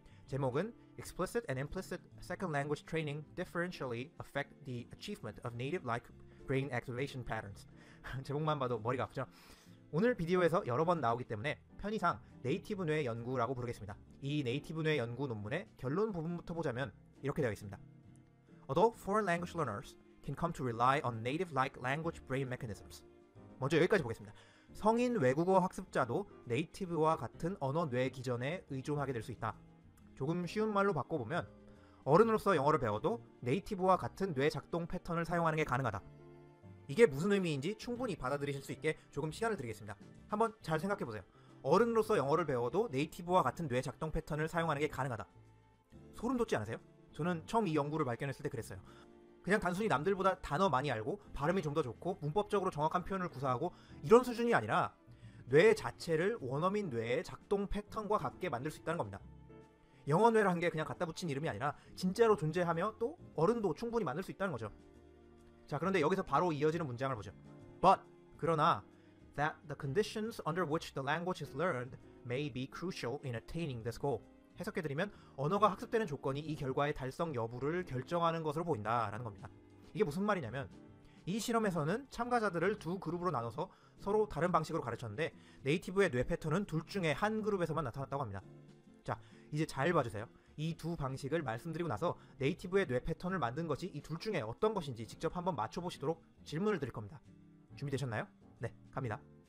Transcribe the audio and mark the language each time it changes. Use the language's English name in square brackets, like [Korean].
[Korean] 제목은 [English] Explicit and Implicit Second Language Training Differentially Affect the Achievement of Native-like Brain Activation Patterns. [Korean] 제목만 봐도 머리가 아프죠? 오늘 비디오에서 여러 번 나오기 때문에 편의상 네이티브 뇌 연구라고 부르겠습니다. 이 네이티브 뇌 연구 논문의 결론 부분부터 보자면 이렇게 되어 있습니다. [English] Although foreign language learners can come to rely on native-like language brain mechanisms. [Korean] 먼저 여기까지 보겠습니다. 성인 외국어 학습자도 네이티브와 같은 언어 뇌 기전에 의존하게 될 수 있다. 조금 쉬운 말로 바꿔보면 어른으로서 영어를 배워도 네이티브와 같은 뇌 작동 패턴을 사용하는 게 가능하다. 이게 무슨 의미인지 충분히 받아들이실 수 있게 조금 시간을 드리겠습니다. 한번 잘 생각해보세요. 어른으로서 영어를 배워도 네이티브와 같은 뇌 작동 패턴을 사용하는 게 가능하다. 소름 돋지 않으세요? 저는 처음 이 연구를 발견했을 때 그랬어요. 그냥 단순히 남들보다 단어 많이 알고 발음이 좀 더 좋고 문법적으로 정확한 표현을 구사하고 이런 수준이 아니라 뇌 자체를 원어민 뇌의 작동 패턴과 같게 만들 수 있다는 겁니다. 영어뇌라는 게 그냥 갖다 붙인 이름이 아니라 진짜로 존재하며 또 어른도 충분히 만들 수 있다는 거죠. 자, 그런데 여기서 바로 이어지는 문장을 보죠. [English] But, [Korean] 그러나 [English] that the conditions under which the language is learned may be crucial in attaining this goal. [Korean] 해석해드리면 언어가 학습되는 조건이 이 결과의 달성 여부를 결정하는 것으로 보인다라는 겁니다. 이게 무슨 말이냐면 이 실험에서는 참가자들을 두 그룹으로 나눠서 서로 다른 방식으로 가르쳤는데 네이티브의 뇌 패턴은 둘 중에 한 그룹에서만 나타났다고 합니다. 자, 이제 잘 봐주세요. 이 두 방식을 말씀드리고 나서 네이티브의 뇌 패턴을 만든 것이 이 둘 중에 어떤 것인지 직접 한번 맞춰보시도록 질문을 드릴 겁니다. 준비되셨나요? 네, 갑니다.